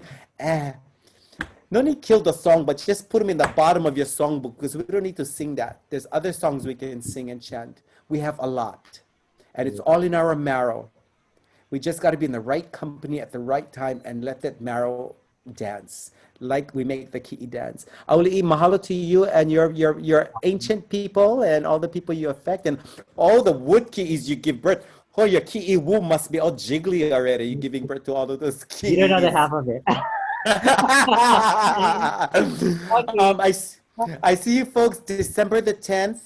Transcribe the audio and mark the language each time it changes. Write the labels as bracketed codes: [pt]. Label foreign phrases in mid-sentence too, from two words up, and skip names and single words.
[en] No need kill the song, but just put them in the bottom of your songbook because we don't need to sing that. There's other songs we can sing and chant. We have a lot. And it's all in our marrow. We just got to be in the right company at the right time and let that marrow dance, like we make the Kiʻi dance. Auliʻi, mahalo to you and your ancient people and all the people you affect and all the wood Kiʻis you give birth. Oh, your Kiʻi womb must be all jiggly already. You're giving birth to all of those You don't know the Kiʻis. half of it. I see you folks December the 10th.